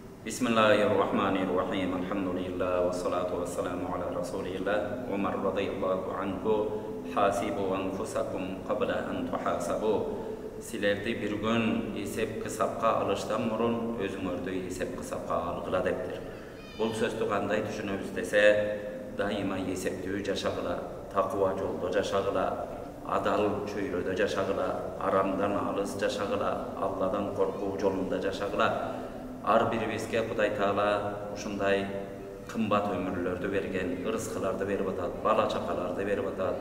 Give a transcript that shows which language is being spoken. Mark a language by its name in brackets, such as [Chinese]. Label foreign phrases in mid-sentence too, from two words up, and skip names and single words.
[Arabic] Bismillahirrahmanirrahim. Alhamdulillah. والصلاة والسلام على رسول الله. عمر رضي الله عنه. حاسبوا أنفسكم قبل أن تحاسبوا. [Kyrgyz] Силерди бир күн эсеп кысапка алыштан мурун өзүңөрдү эсеп кысапка алгыла дептир. Бұл сөздү кандай түшүнөбүз десе, дайыма есептүү жашагыла, такыва жолдо жашагыла, адал чөйрөдө жашагыла, арамдан алыс жашагыла, Алладан коркуу жолунда жашагыла. Ар бирибизге Кудай Таала ушундай кымбат өмүрлөрдү берген, ырыскыларды берип атат, бала чакаларды берип атат.